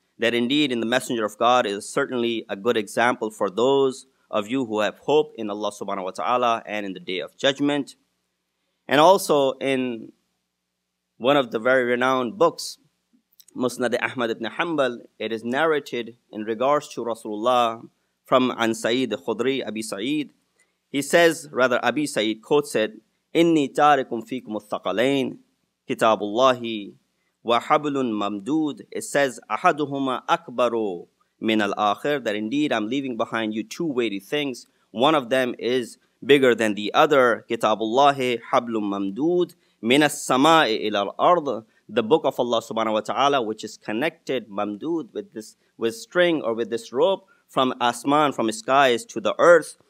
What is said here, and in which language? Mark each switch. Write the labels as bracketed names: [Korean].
[English] That indeed in the Messenger of God is certainly a good example for those of you who have hope in Allah subhanahu wa ta'ala and in the day of judgment. And also in one of the very renowned books, Musnad Ahmad ibn Hanbal, it is narrated in regards to Rasulullah from An Sa'id Khudri, Abi Sa'id. He says, rather Abi Sa'id quotes it, [Arabic] إِنِّي تَارِكُمْ فِيكُمُ الثَّقَلَيْنِ كِتَابُ اللَّهِ وَحَبْلٌ مَمْدُودٌ. [English] It says, [Arabic] أَحَدُهُمَا أَكْبَرُ min al-akhir, [English] that indeed I'm leaving behind you two weighty things. One of them is bigger than the other. [Arabic] Kitabullahi hablum mamdud min as-sama'i ila al-ard. [English] The book of Allah subhanahu wa ta'ala, which is connected, mamdud, with string or with this rope from asman, from skies to the earth.